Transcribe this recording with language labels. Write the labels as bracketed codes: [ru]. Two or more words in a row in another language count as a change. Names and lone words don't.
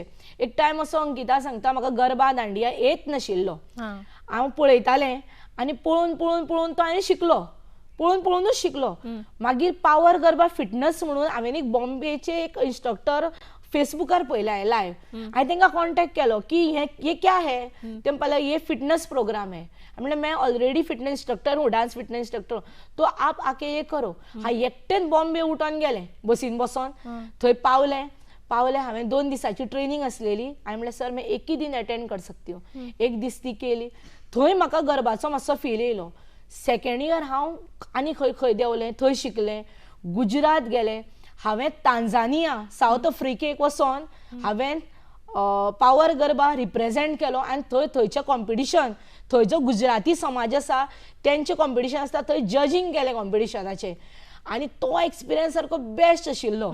[kok] एक टायम असो अंकिता सांगता म्हाका गरबा दांडिया येत नाशिल्लो. हांव पळयतालें आनी पळोवन तो हांवें शिकलो. पळोवनूच शिकलो. मागीर पावर गरबा फिटनेस म्हणून हांवें एक बॉम्बेचे एक इंस्ट्रक्टर फेसबुकार पळयले लायव्ह. हांवें तांकां कॉन्टेक्ट केलो की [hi] ये क्या है. [kok] ते म्हणपाक [hi] ये [en] fitness program [hi] है. म्हणलें मैं [en] already fitness instructor [hi] हूँ [en] dance fitness instructor [hi] तो आप आके ये करो. [kok] हांव एकटेंच बॉम्बे उठोन गेलें बसीन बसोन. थंय पावलें हांवें 2 दिसाची ट्रेनिंग आसलेली. हांवें म्हणलें [hi] सर मैं एक ही दिन अटेंड कर सकती हूँ. [kok] एक दीस ती केली. थंय म्हाका गरबाचो मातसो फील येयलो. [en] second year [kok] हांव आनी खंय देंवलें थंय शिकलें. गुजरात गेलें. हांवें तांझानिया साऊथ आफ्रिकेक वचोन हांवें पावर गरबा रिप्रेझेंट केलो आनी थंयचें कॉम्पिटिशन, थंय जो गुजराती समाज आसा तेंचें कॉम्पिटिशन आसता थंय जजींग केलें कॉम्पिटिशनाचें आनी तो एक्सपिरियन्स सारको बेस्ट आशिल्लो.